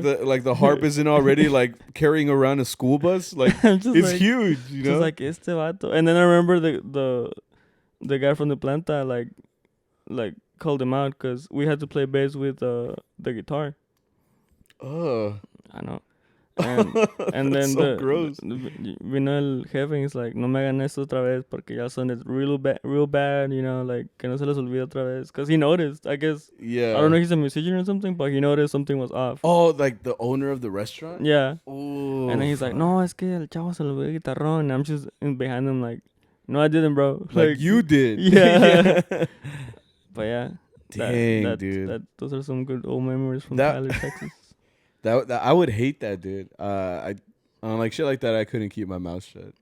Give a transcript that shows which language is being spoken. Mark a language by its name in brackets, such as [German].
[English] the harp isn't already like carrying around a school bus. Like it's like, huge, you know. Just like [Spanish] este vato. [English] And then I remember the guy from the planta like called him out because we had to play bass with the guitar. I know. And then so gross. [Spanish] Vino el jefe [English] and he's like, [Spanish] no me hagan esto otra vez porque ya [English] sounded real bad, you know, like [Spanish] que no se les olvide otra vez. [English] Because he noticed, I guess. Yeah. I don't know if he's a musician or something, but he noticed something was off. Oh, like the owner of the restaurant? Yeah. Ooh. And then he's like, [Spanish] no, es que el chavo se le olvidó el guitarrón. [English] And I'm just behind him like, no, I didn't, bro. Like you did. Yeah. But yeah. Dang, dude. Those are some good old memories from Tyler, Texas. That I would hate that, dude. I on like shit like that, I couldn't keep my mouth shut.